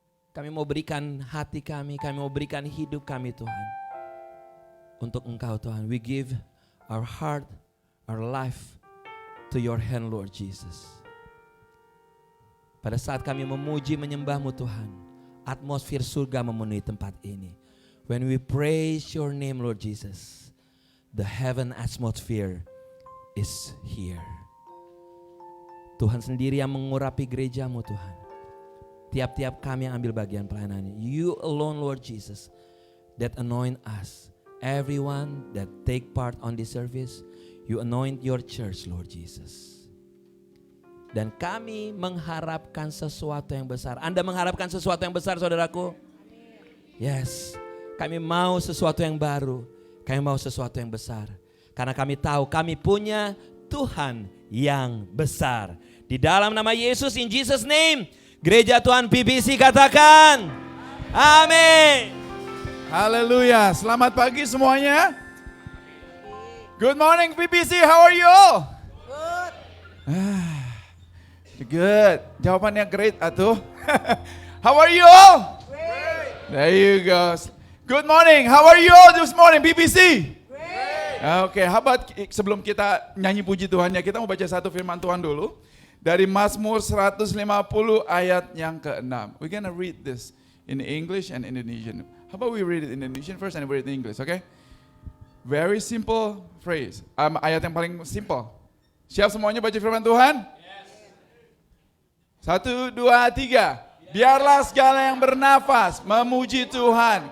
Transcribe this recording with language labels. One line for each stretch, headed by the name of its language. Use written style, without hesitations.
Indonesian: Kami mau berikan hati kami mau berikan hidup kami Tuhan. Untuk Engkau Tuhan, we give our heart, our life to your hand Lord Jesus. Pada saat kami memuji menyembah-Mu Tuhan, atmosfer surga memenuhi tempat ini.
English: When we praise your name Lord Jesus, the heaven atmosphere is here.
Indonesian: Tuhan sendiri yang mengurapi gereja-Mu Tuhan. Tiap-tiap kami yang ambil bagian pelayanan ini.
English: You alone Lord Jesus that anoint us. Everyone that take part on this service, you anoint your church Lord Jesus.
Indonesian: Dan kami mengharapkan sesuatu yang besar. Anda mengharapkan sesuatu yang besar saudaraku? Yes. Kami mau sesuatu yang baru. Kami mau sesuatu yang besar. Karena kami tahu kami punya Tuhan yang besar. Di dalam nama Yesus, in Jesus name, Gereja Tuhan PBC katakan, amin. Haleluya. Selamat pagi semuanya.
English: Good morning PBC, how are you all? Good. Jawabannya great atuh. How are you all? Great. There you go. Good morning. How are you all this morning PBC?
Indonesian: Oke, how about sebelum kita nyanyi puji Tuhannya, kita mau baca satu firman Tuhan dulu. Dari Mazmur 150 ayat yang ke-6.
English: We're gonna read this in English and Indonesian. How about we read it in Indonesian first and read it in English, okay?
Indonesian: Very simple phrase. Ayat yang paling simple. Siap semuanya baca firman Tuhan? Yes. 1, 2, 3. Biarlah segala yang bernafas memuji Tuhan.